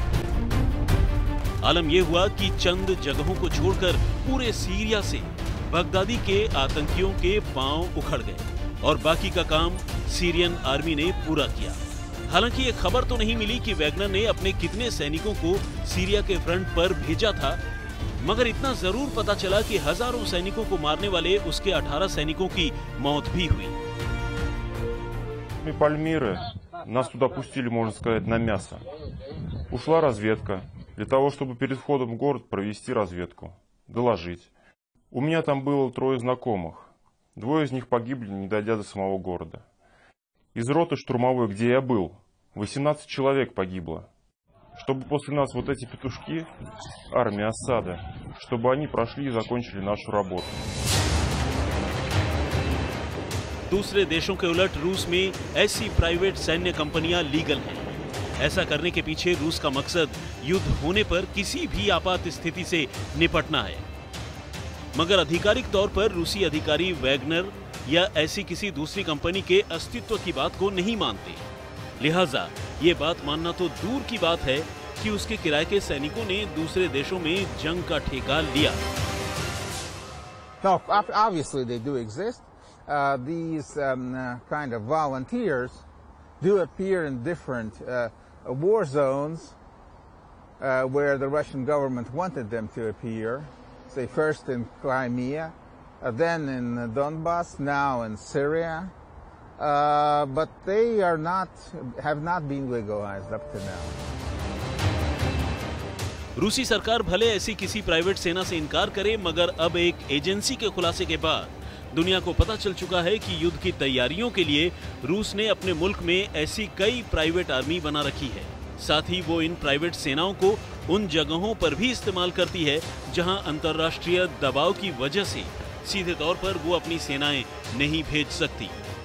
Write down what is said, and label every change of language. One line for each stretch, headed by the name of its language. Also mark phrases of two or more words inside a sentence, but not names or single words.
Hindi: आलम यह हुआ कि चंद जगहों को छोड़कर पूरे सीरिया से बगदादी के आतंकियों के पांव उखड़ गए और बाकी का काम सीरियन आर्मी ने पूरा किया। हालांकि ये खबर तो नहीं मिली कि वैगनर ने अपने कितने सैनिकों को सीरिया के फ्रंट पर भेजा था, मगर इतना जरूर पता चला कि हजारों सैनिकों को मारने वाले उसके 18 सैनिकों की मौत भी हुई।
Russian: Пальмиры, нас туда пустили, можно сказать, на мясо. Ушла разведка для того, чтобы перед входом в город провести разведку, доложить. У меня там было 3 знакомых. 2 из них погибли, не дойдя до самого города. Из роты штурмовой, где я был, 18 человек погибло. Чтобы после нас вот эти петушки, армия Асада, чтобы они прошли и закончили нашу работу.
Hindi: दूसरे देशों के उलट रूस में ऐसी प्राइवेट सैन्य कंपनियां लीगल हैं। ऐसा करने के पीछे रूस का मकसद युद्ध होने पर किसी भी आपात स्थिति से निपटना है। मगर आधिकारिक तौर पर रूसी अधिकारी वैगनर या ऐसी किसी दूसरी कंपनी के अस्तित्व की बात को नहीं मानते। लिहाजा ये बात मानना तो दूर की बात है कि उसके किराए के सैनिकों ने दूसरे देशों में जंग का ठेका लिया।
English: No, obviously they do exist. These kind of volunteers do appear in different war zones where the Russian government wanted them to appear. Say first in Crimea, then in Donbass, now in Syria. but they have not been legalized up to now.
Hindi: रूसी सरकार भले ऐसी किसी प्राइवेट सेना से इनकार करे, मगर अब एक एजेंसी के खुलासे के बाद दुनिया को पता चल चुका है कि युद्ध की तैयारियों के लिए रूस ने अपने मुल्क में ऐसी कई
English: private army
Hindi: बना रखी है। साथ ही वो इन प्राइवेट सेनाओं को उन जगहों पर भी इस्तेमाल करती है जहां अंतर्राष्ट्रीय दबाव की वजह से सीधे तौर पर वो अपनी सेनाएं नहीं भेज सकती।